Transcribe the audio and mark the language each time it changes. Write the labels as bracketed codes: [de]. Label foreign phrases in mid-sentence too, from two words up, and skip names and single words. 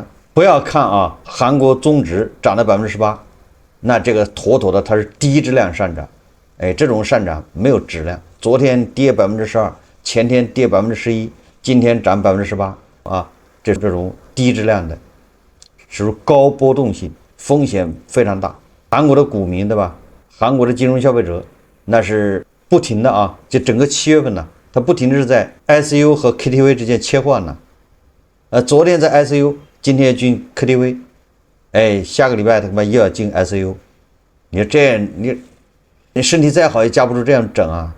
[zh] 不要看啊，韓國綜指漲了18%，那這個妥妥的它是低質量上漲。哎，這種上漲沒有質量。昨天跌12%，前天跌11%，今天漲18%啊，这種低質量的，是高波動性，風險非常大。韓國的股民對吧？韓國的金融消費者那是不停的啊，就整個7月份呢，它不停的是在 ICU 和 KTV 之間切換呢。昨天在 ICU， 今天進 KTV， 哎，下個禮拜他媽又要進 ICU。你說這樣你身體再好也架不住這樣整啊！